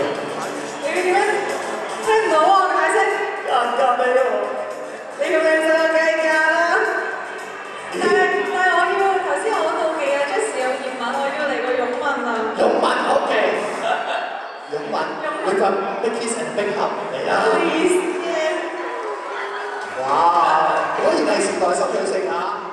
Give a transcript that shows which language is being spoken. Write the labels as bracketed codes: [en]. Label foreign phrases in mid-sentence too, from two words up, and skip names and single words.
[yue] 你點樣聽唔到啊？解釋。交俾我。你咁靚仔梗係㗎啦。但係我要頭先我好奇啊 ，Jess 有熱吻，我要嚟個擁吻啊！擁吻 OK， 擁吻，會咁 [en] big kiss and big hug [yue] 嚟啦。 [en] Please， [yue] 哇！果然係時代十對星啊！